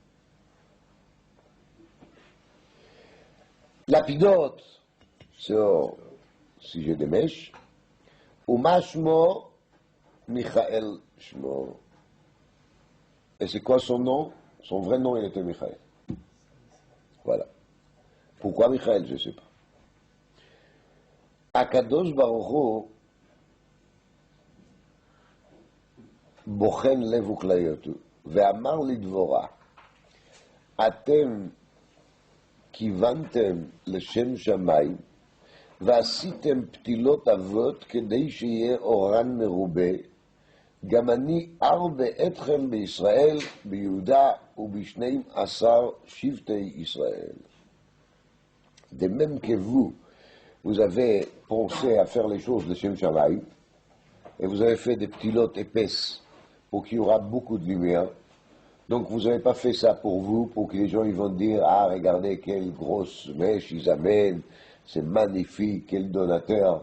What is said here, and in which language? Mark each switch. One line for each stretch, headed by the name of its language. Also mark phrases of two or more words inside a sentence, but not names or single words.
French: Lapidote, c'est au sujet des mèches.
Hebrew: ומה שמו מיכאל שמו.
French: Et c'est quoi son nom? Son vrai nom, il était Michael. Voilà. Pourquoi Michael? Je ne sais pas.
Hebrew: הקדוש ברוך הוא בוחן לב וכליות, ואמר לדבורה, אתם כיוונתם לשם שמיים, ועשיתם פתילות אבות כדי שיהיה אורן מרובה, גם אני ארבה אתכם בישראל, ביהודה וב12 שבטי ישראל.
French: De même que vous avez pensé à faire les choses de
Hebrew: שם שמים,
French: et vous avez fait des ptilotes épaisses pour qu'il y aura beaucoup de lumière. Donc vous n'avez pas fait ça pour vous, pour que les gens ils vont dire, ah regardez quelle grosse mèche ils amènent, c'est magnifique, quel donateur.